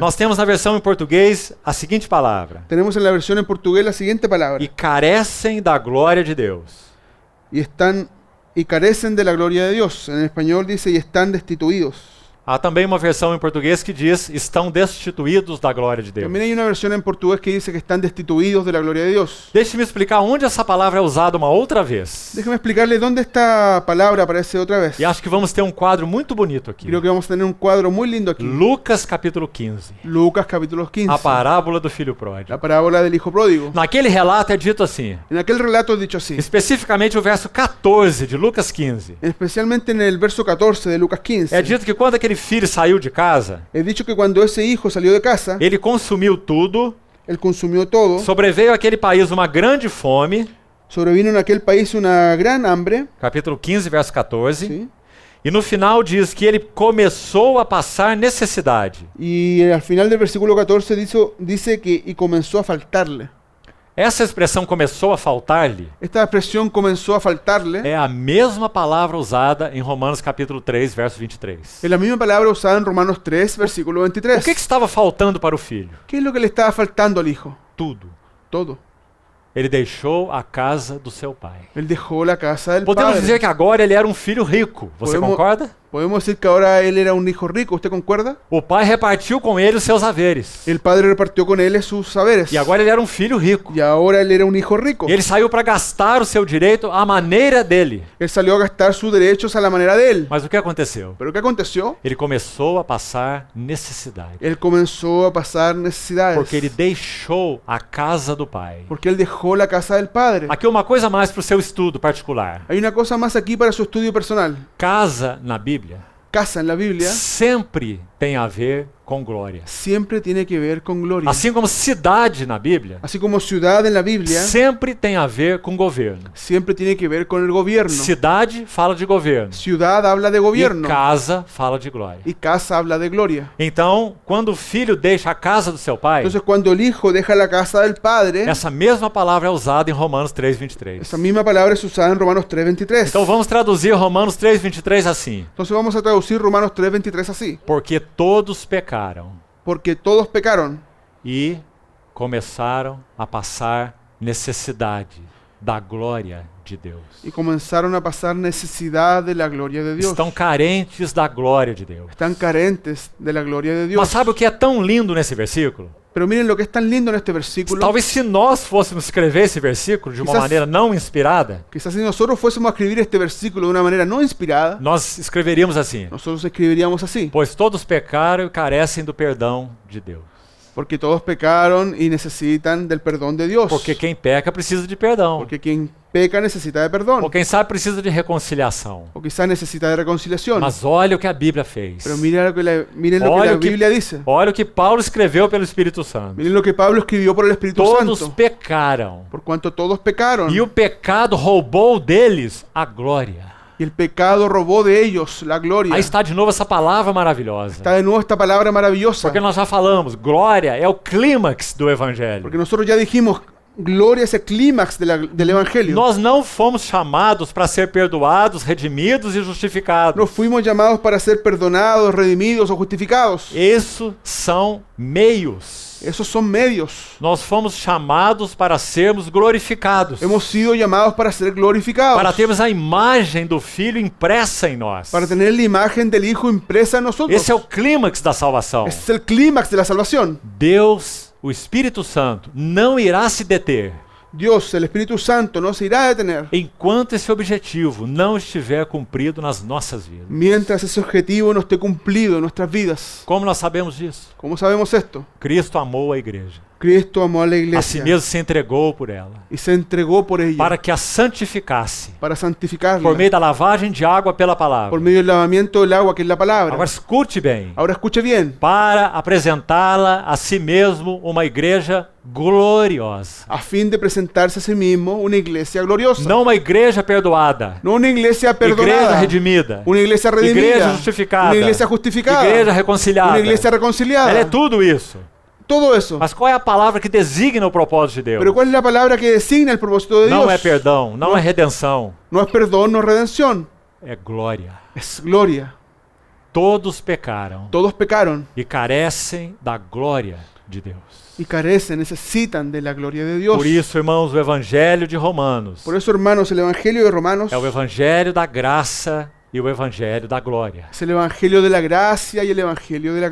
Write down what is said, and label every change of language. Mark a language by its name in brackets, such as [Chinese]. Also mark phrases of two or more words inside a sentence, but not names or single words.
[Portuguese] Nós temos na versão em português a seguinte palavra: [Spanish] Tenemos en la versión en portugués la siguiente palabra. [Portuguese] e carecem da glória de Deus. [Spanish] Y carecen de la gloria de Dios. En español dice y están destituidos. [Portuguese] Há também uma versão em português que diz estão destituídos da glória de Deus. [Spanish] También hay una versión en portugués que dice que están destituidos de la gloria de Dios. [Portuguese] Deixe-me explicar onde essa palavra é usada uma outra vez. [Spanish] Déjeme explicarle dónde esta palabra aparece otra vez. [Portuguese] E acho que vamos ter um quadro muito bonito aqui. [Spanish] Creo que vamos a tener un cuadro muy lindo aquí. [Portuguese] Lucas capítulo 15. [Spanish] Lucas capítulo 15. [Portuguese] A parábola do filho pródigo. [Spanish] La parábola del hijo pródigo. [Portuguese] Naquele relato é dito assim, [Spanish] En aquel relato es dicho así. [Portuguese] especificamente o verso 14 de Lucas 15. [Spanish] Especialmente en el verso 14 de Lucas 15. [Portuguese] É dito que quando aquele filho saiu de casa, [Spanish] Es dicho que cuando ese hijo salió de casa, [Portuguese] ele consumiu tudo, [Spanish] él consumió todo. [Portuguese] sobreveio àquele país uma grande fome, [Spanish] Sobrevino en aquel país una gran hambre. [Portuguese] capítulo 15, verso 14, [Spanish] ¿sí? [Portuguese] e no final diz que ele começou a passar necessidade. [Spanish] Y al final del versículo 14 dice que y comenzó a faltarle. [Portuguese] Essa expressão começou a faltar-lhe [Spanish] esta expresión comenzó a faltarle. [Portuguese] é a mesma palavra usada em Romanos capítulo 3, verso 23. [Spanish] Es la misma palabra usada en Romanos 3, versículo [Portuguese] O [Spanish] 23. [Portuguese] que estava faltando para o filho? [Spanish] ¿Qué es lo que le estaba faltando al hijo? [Portuguese] Tudo. [Spanish] Todo. [Portuguese] Ele deixou a casa do seu pai. [Spanish] Él dejó la casa del [Portuguese] Podemos [Spanish] padre. [Portuguese] dizer que agora ele era um filho rico. Você [Spanish] Podemos- [Portuguese] concorda? [Spanish] Podemos decir que ahora él era un hijo rico. ¿Usted concuerda? [Portuguese] O pai repartiu com ele os seus haveres. [Spanish] El padre repartió con él sus saberes. [Portuguese] E agora ele era um filho rico. [Spanish] Y ahora él era un hijo rico. [Portuguese] E ele saiu para gastar o seu direito à maneira dele. [Spanish] Él salió a gastar sus derechos a la manera de él. [Portuguese] Mas o que aconteceu? [Spanish] Pero ¿qué aconteció? [Portuguese] Ele começou a passar necessidade. [Spanish] Él comenzó a pasar necesidades. [Portuguese] Porque ele deixou a casa do pai. [Spanish] Porque él dejó la casa del padre. [Portuguese] Aqui uma coisa a mais para o seu estudo particular. [Spanish] Hay una cosa más aquí para su estudio personal. [Portuguese] Casa na Bíblia [Spanish] Casa en la Biblia [Portuguese] sempre tem a ver com glória. [Spanish] siempre tiene que ver con gloria. [Portuguese] Assim como cidade na Bíblia [Spanish] Así como ciudad en la Biblia [Portuguese] sempre tem a ver com governo. [Spanish] siempre tiene que ver con el gobierno. [Portuguese] Cidade fala de governo. [Spanish] Ciudad habla de [Portuguese] E [Spanish] gobierno. [Portuguese] casa fala de glória. [Spanish] Y casa habla de gloria. [Portuguese] Então, quando o filho deixa a casa do seu pai, [Spanish] Entonces cuando el hijo deja la casa del padre, [Portuguese] essa mesma palavra é usada em Romanos 3:23. [Spanish] esa misma palabra es usada en Romanos 3:23. [Portuguese] Então vamos traduzir Romanos 3:23 assim: [Spanish] Entonces vamos a traducir Romanos 3:23 así. [Portuguese] porque todos pecaram [Spanish] Porque todos pecaron [Portuguese] e começaram a passar necessidade da glória de Deus. [Spanish] y comenzaron a pasar necesidad de la gloria de Dios. [Portuguese] Estão carentes da glória de Deus. [Spanish] Están carentes de la gloria de [Portuguese] Mas [Spanish] Dios. [Portuguese] sabe o que é tão lindo nesse versículo? [Spanish] Pero miren lo que es tan lindo en este versículo. [Portuguese] Talvez se nós fôssemos escrever esse versículo de uma [Spanish] Quizás- [Portuguese] maneira não inspirada, [Spanish] Quizás si nosotros fuésemos a escribir este versículo de una manera no inspirada, [Portuguese] nós escreveríamos assim: [Spanish] nosotros escribiríamos así. [Portuguese] pois todos pecaram e carecem do perdão de Deus. [Spanish] Porque todos pecaron y necesitan del perdón de Dios. [Portuguese] Porque quem peca precisa de perdão. [Spanish] Porque quien peca necesita de perdón. [Portuguese] Ou quem sabe precisa de reconciliação. [Spanish] O quizás necesita de reconciliación. [Portuguese] Mas olha o que a Bíblia fez. [Spanish] Pero miren lo que miren lo que [Portuguese] Olha [Spanish] la [Portuguese] o que- [Spanish] Biblia dice. [Portuguese] Olha o que Paulo escreveu pelo Espírito Santo. [Spanish] Miren lo que Pablo escribió por el Espíritu [Portuguese] Todos [Spanish] Santo. [Portuguese] pecaram. [Spanish] Por cuanto todos pecaron. [Portuguese] E o pecado roubou deles a glória. [Spanish] Y el pecado robó de ellos la gloria. [Portuguese] Aí está de novo essa palavra maravilhosa. [Spanish] Está de nuevo esta palabra maravillosa. [Portuguese] Porque nós já falamos, glória é o clímax do Evangelho. [Spanish] Porque nosotros ya dijimos, gloria es el clímax del Evangelio. [Portuguese] Nós não fomos chamados para ser perdoados, redimidos e justificados. [Spanish] No fuimos llamados para ser perdonados, redimidos o justificados. [Portuguese] Isso são meios. [Spanish] Esos son medios. [Portuguese] Nós fomos chamados para sermos glorificados. [Spanish] Hemos sido llamados para ser glorificados. [Portuguese] Para termos a imagem do Filho impressa em nós. [Spanish] Para tener la imagen del Hijo impresa en nosotros. [Portuguese] Esse é o clímax da salvação. [Spanish] Ese es el clímax de la salvación. [Portuguese] Deus, o Espírito Santo, não irá se deter [Spanish] Dios, el Espíritu Santo, no se irá a detener [Portuguese] enquanto esse objetivo não estiver cumprido nas nossas vidas. [Spanish] mientras ese objetivo no esté cumplido en nuestras vidas. [Portuguese] Como nós sabemos disso? [Spanish] ¿Cómo sabemos esto? [Portuguese] Cristo amou a igreja. [Spanish] Cristo amó a la [Portuguese] A si [Spanish] iglesia [Portuguese] mesmo se entregou por ela, [Spanish] y se entregó por ella [Portuguese] para que a santificasse [Spanish] para santificarla [Portuguese] por meio da lavagem de água pela palavra. [Spanish] por medio del lavamiento del agua, que es la palabra. [Portuguese] Agora escute bem. [Spanish] Ahora escuche bien. [Portuguese] Para apresentá-la a si mesmo uma igreja gloriosa. [Spanish] A fin de presentarse a sí mismo una iglesia gloriosa. [Portuguese] Não uma igreja perdoada. [Spanish] No una iglesia [Portuguese] Igreja [Spanish] perdonada. [Portuguese] redimida. [Spanish] Una iglesia redimida. [Portuguese] Igreja justificada. [Spanish] Una iglesia justificada. [Portuguese] Igreja reconciliada. [Spanish] Una iglesia reconciliada. [Portuguese] Ela é tudo isso. [Spanish] Todo eso. [Portuguese] Mas qual é a palavra que designa o propósito de Deus? [Spanish] Pero ¿cuál es la palabra que designa el propósito de Dios? [Portuguese] Não é perdão, não é redenção. [Spanish] No es perdón, no es redención. [Portuguese] É glória. [Spanish] Es gloria. [Portuguese] Todos pecaram [Spanish] Todos pecaron [Portuguese] e carecem da glória de Deus. [Spanish] y carecen, necesitan de la gloria de Dios. [Portuguese] Por isso, irmãos, o Evangelho de Romanos [Spanish] Por eso, hermanos, el Evangelio de Romanos [Portuguese] é o Evangelho da graça e o Evangelho da glória. [Spanish] es el Evangelio de la gracia y el Evangelio de la